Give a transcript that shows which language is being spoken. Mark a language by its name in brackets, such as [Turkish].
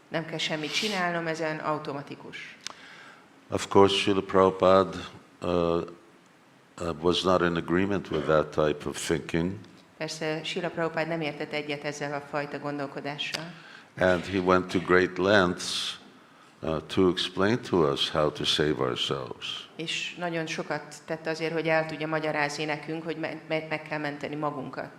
[Hungarian] Nem kell semmit csinálnom, ezen automatikus. [English] Of course, Srila Prabhupada was not in agreement with that type of thinking, [Hungarian] Persze Srila Prabhupada nem értett egyet ezzel a fajta gondolkodással, [English] and he went to great lengths to explain to us how to save ourselves. [Hungarian] és nagyon sokat tett azért, hogy el tudja magyarázni nekünk, hogy meg kell menteni magunkat.